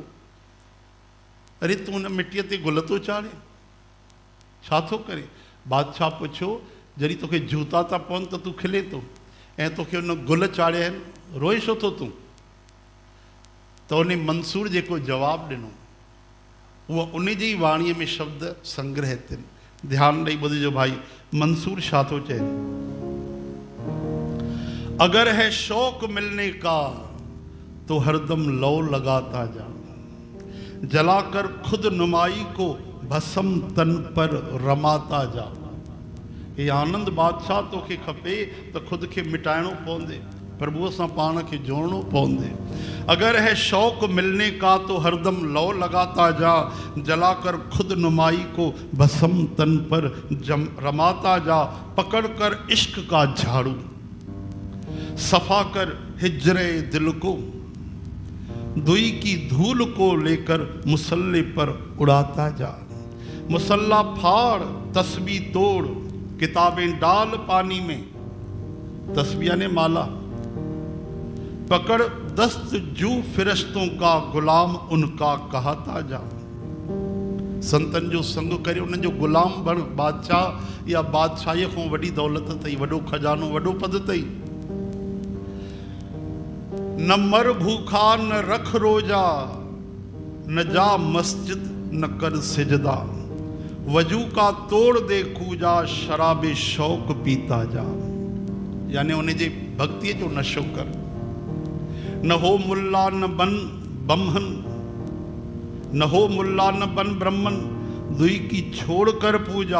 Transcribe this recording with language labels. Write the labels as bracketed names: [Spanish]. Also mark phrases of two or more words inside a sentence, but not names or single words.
[Sindhi] अरे तूं हुन मिटीअ ते गुल थो चाढ़े, छा थो करे? बादशाह पुछियो, जॾहिं तोखे जूता था पवनि त तूं खिले थो, ऐं तोखे उन गुल चाढ़िया आहिनि, रोए छो थो तूं? त उन मंसूर जेको जवाबु ॾिनो, उहा उन जी ई वाणीअ में शब्द संग्रह थियनि। ध्यानु ॾेई ॿुधिजो भाई, मंसूर छा थो चए? [Hindi] अगर है शौक मिलने का तो हरदम लौ लगाता जा, जलाकर खुद नुमाई को भस्म तन पर रमाता जा। [Sindhi] ये आनंद बादशाह तोखे खपे त खुद खे मिटाइणो पवंदे, प्रभुअ सां पाण खे जोड़नो पवंदे। [Hindi] अगर है शौक मिलने का तो हरदम लौ लगाता जा, जलाकर खुद नुमाई को भस्म तन पर रमाता जा। पकड़ कर इश्क का झाड़ू, सफा कर हिजरे दिल को, दुई की धूल को लेकर मुसल्ले पर उड़ाता जा। मुसल्ला फाड़ तस्बीह तोड़, किताबें डाल पानी में, तस्बीह ने माला। पकड़ दस्त जू फिरश्तों का, गुलाम उनका कहता जा। [Sindhi] संतन जो संग करे उन जो गुलाम बण। बादशाह या बादशाहीअ खां वॾी दौलत अथई, वॾो खजानो, वॾो पद अथई। [Hindi] न मर भूखा न रख रोजा, न जा मस्जिद न कर सिजदा। वजू का तोड़ दे कूजा, शराबे शौक पीता जा। [Sindhi] यानी उन जे भक्ति जो नशो कर। [Hindi] न हो मुल्ला न बन बमहन, न हो मुल्ला न बन ब्रह्मन, दुई की छोड़ कर पूजा।